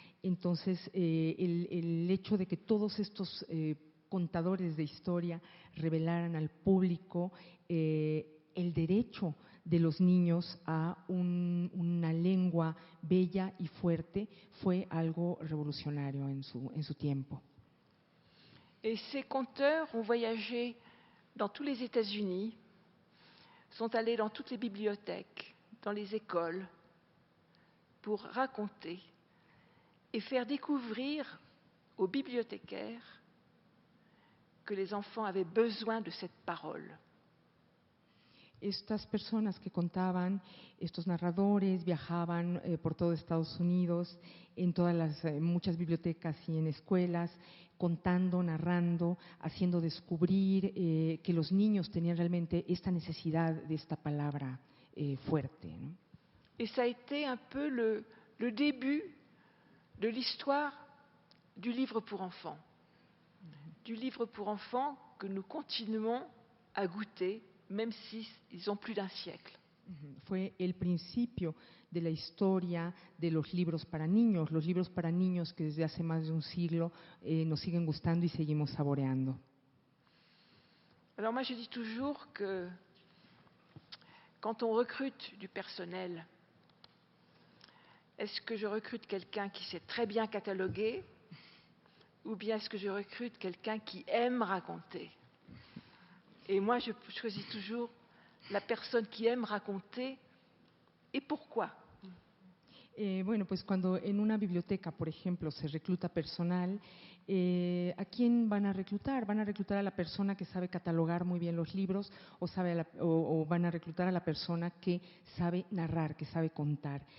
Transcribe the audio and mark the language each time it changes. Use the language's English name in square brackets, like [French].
[Spanish] Entonces, el hecho de que todos estos contadores de historia revelaran al público el derecho de los niños a una lengua bella y fuerte fue algo revolucionario en su tiempo. [French] Et ces conteurs ont voyagé dans tous les États-Unis, sont allés dans toutes les bibliothèques, dans les écoles, pour raconter et faire découvrir aux bibliothécaires que les enfants avaient besoin de cette parole. [Spanish] Estas personas que contaban, estos narradores, viajaban por todo Estados Unidos, en todas muchas bibliotecas y en escuelas, contando, narrando, haciendo descubrir que los niños tenían realmente esta necesidad de esta palabra fuerte, ¿no? [French] Et ça a été un peu le début de l'histoire du livre pour enfants. Du livre pour enfants que nous continuons à goûter, même s'ils ont plus d'un siècle. [Spanish] Fue el principio de la historia de los libros para niños que desde hace más de un siglo nos siguen gustando y seguimos saboreando. [French] Alors moi je dis toujours que quand on recrute du personnel, est-ce que je recrute quelqu'un qui sait très bien cataloguer ou bien est-ce que je recrute quelqu'un qui aime raconter? Et moi, je choisis toujours la personne qui aime raconter et pourquoi. [Spanish] Bueno, pues cuando en una biblioteca, por ejemplo, se recluta personal, ¿a quién van a reclutar? ¿Van a reclutar a la persona que sabe catalogar muy bien los libros o van a reclutar a la persona que sabe narrar, que sabe contar?